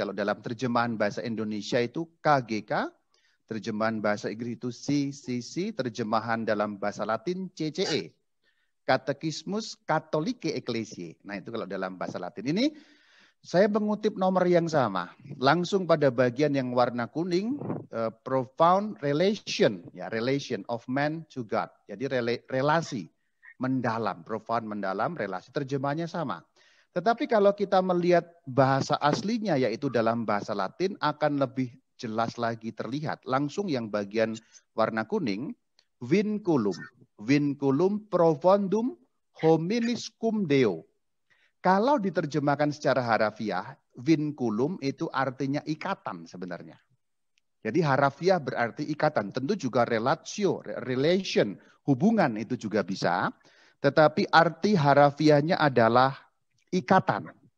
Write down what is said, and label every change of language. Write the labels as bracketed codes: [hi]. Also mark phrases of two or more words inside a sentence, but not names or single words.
[id] Kalau dalam terjemahan bahasa Indonesia itu KGK, terjemahan bahasa Inggris itu CCC, terjemahan dalam bahasa Latin CCE. Katekismus Katolike Ecclesiae. Nah itu kalau dalam bahasa Latin. Ini saya mengutip nomor yang sama. Langsung pada bagian yang warna kuning, [en] profound relation, ya relation of man to God. [id] Jadi relasi mendalam, profound mendalam, relasi. Terjemahnya sama. Tetapi kalau kita melihat bahasa aslinya yaitu dalam bahasa Latin akan lebih jelas lagi terlihat. Langsung yang bagian warna kuning, vinculum. [la] Vinculum profundum hominis cum Deo. [id] Kalau diterjemahkan secara harafiah, vinculum itu artinya ikatan sebenarnya. Jadi harafiah berarti ikatan. Tentu juga relatio, relation, hubungan itu juga bisa. Tetapi arti harafiahnya adalah ikatan.